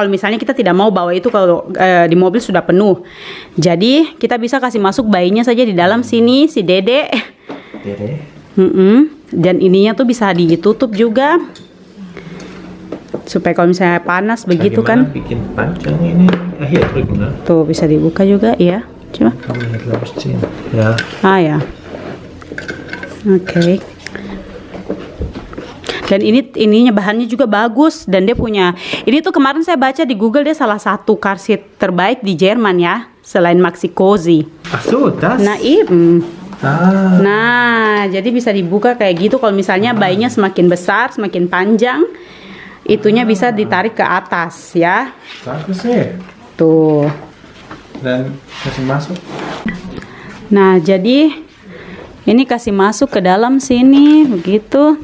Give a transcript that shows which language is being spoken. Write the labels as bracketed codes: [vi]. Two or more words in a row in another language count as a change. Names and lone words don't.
[id] Kalau misalnya kita tidak mau bawa itu kalau di mobil sudah penuh. Jadi kita bisa kasih masuk bayinya saja di dalam sini, si Dede. Dede. Dan ininya tuh bisa ditutup juga. Supaya kalau misalnya panas begitu kan. Bikin panjang ini. [de] Hier drücken, ne? [id] Tuh bisa dibuka juga ya. Coba. [de] Kann man hier, glaube ich, ziehen. Ja. [id] Ah ya. Oke. Dan ininya bahannya juga bagus dan dia punya. Ini tuh kemarin saya baca di Google dia salah satu [en] car seat [id] terbaik di Jerman ya, selain Maxi Cozy. [de] Ach so, das? [id] Nah, Ah. Nah, jadi bisa dibuka kayak gitu. Kalau misalnya bayinya semakin besar, semakin panjang, itunya bisa ditarik ke atas ya. Bagus sih. Tuh. Dan kasih masuk. Nah, jadi ini kasih masuk ke dalam sini begitu.